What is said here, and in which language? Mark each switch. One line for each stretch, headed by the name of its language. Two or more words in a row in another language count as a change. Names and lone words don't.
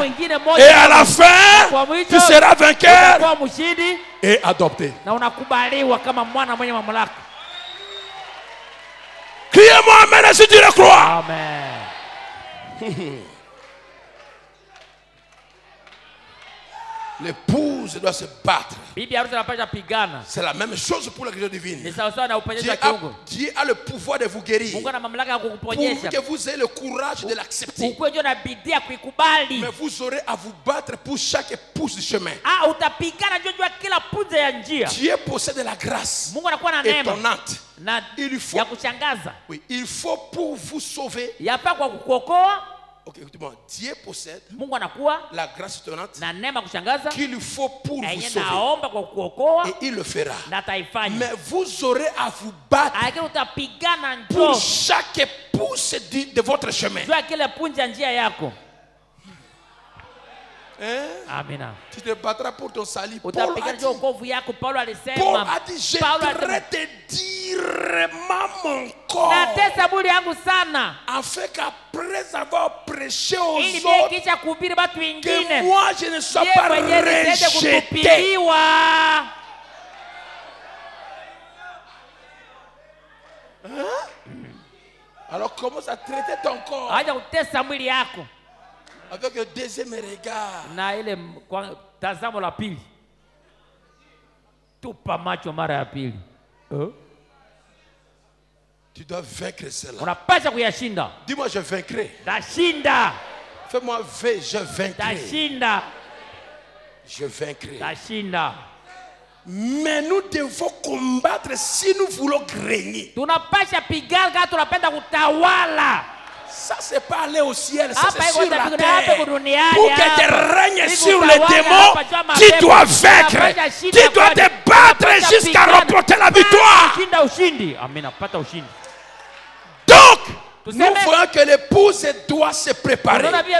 French: Et à la fin, tu seras vainqueur et adopté. Criez-moi amen parler si tu le crois. Amen. L'épouse doit se battre.
Swahili: Bibi harusi anapaswa pigana.
French: C'est la même chose pour la guérison divine.
Swahili: Ni sawa sawa na uponyaji wa kiungu.
French: Dieu a le pouvoir de vous guérir.
Swahili: Mungu ana mamlaka ya kukuponyesha.
French: Pour que vous ayez le courage de l'accepter.
Swahili: Ukuje na bidii ya kuikubali.
French: Mais vous aurez à vous battre pour chaque pouce du chemin.
Swahili: Ah, utapigana juu ya kila punje ya njia.
French: Dieu possède la grâce.
Swahili: Mungu anakuwa na neema.
French: Étonnante.
Swahili: Na
French: il faut,
Swahili: ya kushangaza.
French: Oui, il faut pour vous sauver.
Swahili: Yapa kwa kukuokoa.
French: Ok, écoutez-moi. Dieu possède
Swahili: Mungu anakuwa
French: la grâce étonnante
Swahili: na neema kushangaza
French: qu'il faut pour vous sauver.
Swahili: Naomba kwa kukuokoa.
French: Et il le fera.
Swahili: Na taifanya.
French: Mais vous aurez à vous battre
Swahili: utapigana
French: pour chaque pouce de votre chemin.
Swahili: Jua kile punje ya njia yako.
French: Hein?
Swahili: Amina.
French: Tu te battras pour ton salut. Paul a dit, Paul a dit, je voudrais te dire mon corps. Afin qu'après avoir prêché aux autres, que moi je ne sois pas rejeté. Hein? Alors commence à traiter ton corps avec le deuxième regard.
Swahili: Na ile tazamo la pili. Tupa macho mara ya pili.
French: Tu dois vaincre cela.
Swahili: Unapaswa kuyashinda.
French: Dis-moi je vaincrai.
Swahili: Tashinda.
French: Fais-moi V, je vaincrai.
Swahili: Tashinda.
French: Je vaincrai.
Swahili: Tashinda.
French: Mais nous devons combattre si nous voulons régner.
Swahili: Tunapaswa pigana kama tunapenda kutawala.
French: Ça c'est pas aller au ciel, ça c'est sur la terre. Pour que tu règnes sur les démons, tu dois vaincre. Tu dois te battre jusqu'à remporter la victoire. Donc, nous voyons que l'épouse doit se préparer.